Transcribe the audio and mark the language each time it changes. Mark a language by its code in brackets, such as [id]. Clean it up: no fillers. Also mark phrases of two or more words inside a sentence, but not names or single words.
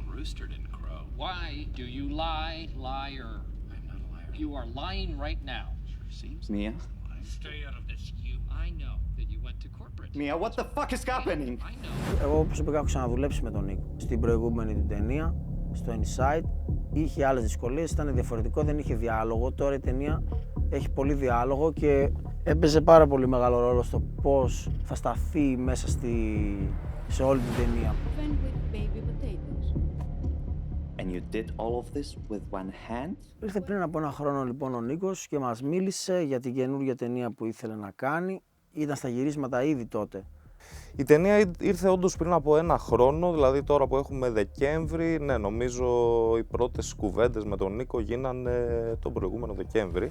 [en] Mustard and Crow. Why do you lie, liar? I'm not a liar. You are lying right now. Sure seems Mia? Stay out of this. I know that you went to corporate. Mia, what the fuck is happening? I know. [el] Εγώ προσωπικά έχω ξαναδουλέψει με τον Νίκο. Στην προηγούμενη του ταινία, στο Inside, είχε άλλες δυσκολίες, ήταν διαφορετικό, δεν είχε διάλογο. Τώρα η ταινία έχει πολύ διάλογο και έπαιζε πάρα πολύ μεγάλο ρόλο στο πώς θα σταθεί μέσα σε όλη την ταινία. [en] And you did all of this with one hand? [el] Ήρθε πριν από ένα χρόνο λοιπόν ο Νίκος και μας μίλησε για την καινούργια ταινία που ήθελε να κάνει. Ήταν στα γυρίσματα ήδη τότε. Η ταινία ήρθε όντως πριν από ένα χρόνο, δηλαδή τώρα που έχουμε Δεκέμβρη, ναι, νομίζω οι πρώτες κουβέντες με τον Νίκο γίνανε τον προηγούμενο Δεκέμβρη.